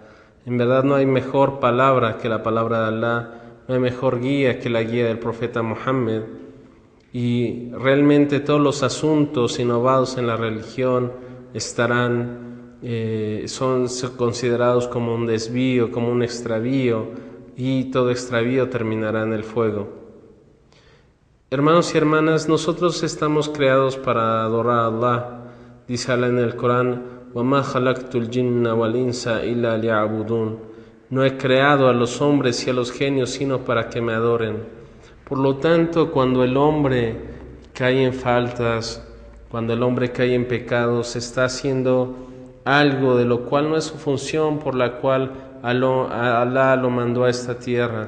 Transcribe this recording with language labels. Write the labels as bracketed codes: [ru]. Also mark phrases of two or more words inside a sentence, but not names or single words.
[es] En verdad no hay mejor palabra que la palabra de Alá, no hay mejor guía que la guía del profeta Muhammad, y realmente todos los asuntos innovados en la religión son considerados como un desvío, como un extravío, y todo extravío terminará en el fuego. Hermanos y hermanas, nosotros estamos creados para adorar a Allah. Dice Allah en el Corán: [ar] وَمَا خَلَقْتُ الْجِنَّ وَالْإِنسَ إِلَّا لِيَعْبُدُونَ. [es] No he creado a los hombres y a los genios sino para que me adoren. Por lo tanto, cuando el hombre cae en faltas, cuando el hombre cae en pecados, está haciendo algo de lo cual no es su función, por la cual Alá lo mandó a esta tierra.